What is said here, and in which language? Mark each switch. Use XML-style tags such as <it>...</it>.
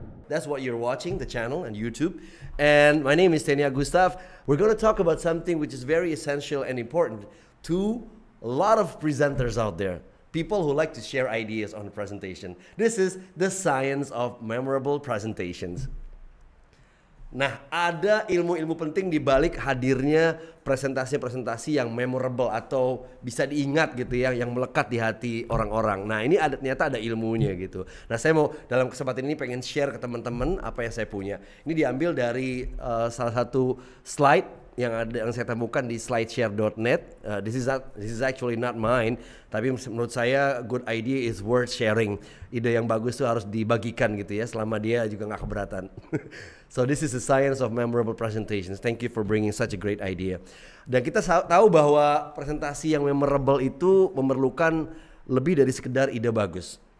<en>That's what you're watching, the channel and YouTube. And my name is Tenia Gustav. We're going to talk about something which is very essential and important to a lot of presenters out there. People who like to share ideas on the presentation. This is the science of memorable presentations.</en> <id>Nah, ada ilmu-ilmu penting di balik hadirnya presentasi-presentasi yang memorable atau bisa diingat gitu ya, yang melekat di hati orang-orang. Nah, ini ternyata ada ilmunya gitu. Nah, saya mau dalam kesempatan ini pengen share ke teman-teman apa yang saya punya. Ini diambil dari salah satu slide yang saya temukan di slideshare.net.</id> <en>This is actually not mine,</en> <id>tapi menurut saya</id> <en>good idea is worth sharing.</en> <id>Ide yang bagus tuh harus dibagikan gitu ya, selama dia juga nggak keberatan.</id> <en>So this is the science of memorable presentations. Thank you for bringing such a great idea.</en> <id>Dan kita tahu bahwa presentasi yang memorable itu memerlukan lebih dari sekedar ide bagus.</id>